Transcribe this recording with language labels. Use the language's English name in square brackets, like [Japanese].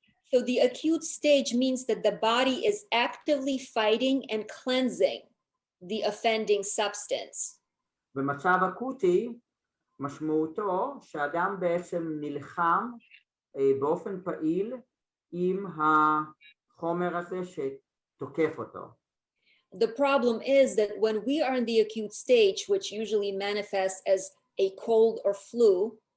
[English] So the acute stage means that the body is actively fighting and cleansing the offending substance. [Hebrew] במצב אקוטי, משמעותו שאדם בעצם נלחם באופן פעיל עם החומר הזה שתוקף אותו. [English] The problem is that when we are in the acute stage, which usually manifests as a cold or flu,